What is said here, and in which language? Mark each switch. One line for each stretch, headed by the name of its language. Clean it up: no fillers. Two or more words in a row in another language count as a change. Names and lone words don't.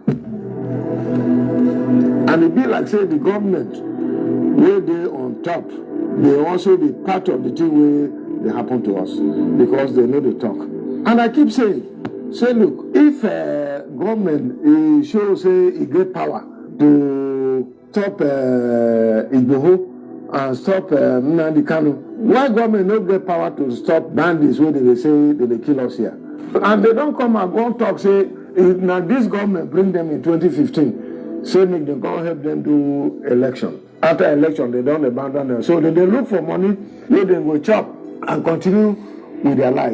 Nigerian Pidgin: And it be like, say, the government, where they on top, they also be part of the thing where they happen to us, because they know the talk. And I keep saying, say, look, if government show, say, it get power to stop Igboho and stop Nnamdi Kanu, why government no get power to stop bandits where they say they kill us here? And they don't come and go talk, say, now this government bring them in 2015, say make them go help them do election. After election, they don't abandon them. So they look for money, where they go chop and continue with their life.